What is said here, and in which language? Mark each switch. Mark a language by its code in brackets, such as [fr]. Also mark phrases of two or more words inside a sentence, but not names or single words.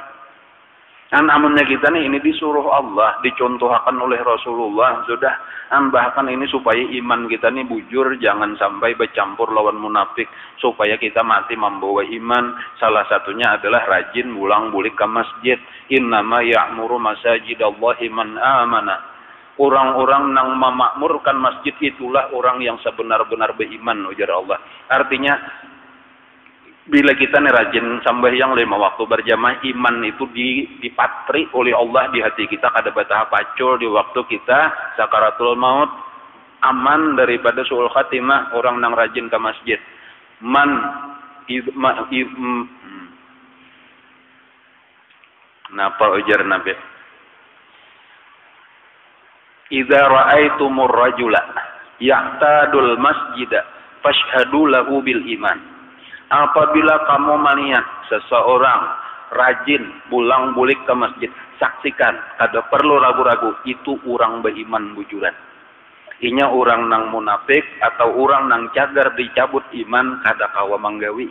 [bjn] Amunnya kita nih ini disuruh Allah, dicontohkan oleh Rasulullah sudah. Bahkan ini supaya iman kita nih bujur, jangan sampai bercampur lawan munafik, supaya kita mati membawa iman. Salah satunya adalah rajin bulang-bulik ke masjid. [ar] إنما يعمر مساجد الله من آمن. [id] Orang-orang yang memakmurkan masjid itulah orang yang sebenar-benar beriman, ujar Allah. [bjn] Artinya bila kita nih rajin sembahyang 5 waktu berjamaah, iman itu dipatri oleh Allah di hati kita kada batah pacul di waktu kita sakaratul maut, aman daripada [ar] سوء الخاتمة [bjn] orang yang rajin ke masjid. Napa ujar Nabi? [ar] إذا رأيتم الرجل يعتاد المسجد فاشهدوا له بالإيمان. [bjn] Apabila kamu melihat seseorang rajin bulang-bulik ke masjid, saksikan, kada perlu ragu-ragu, itu orang beriman bujuran. Inya orang nang munafik atau orang nang cagar dicabut iman kada kawa manggawi.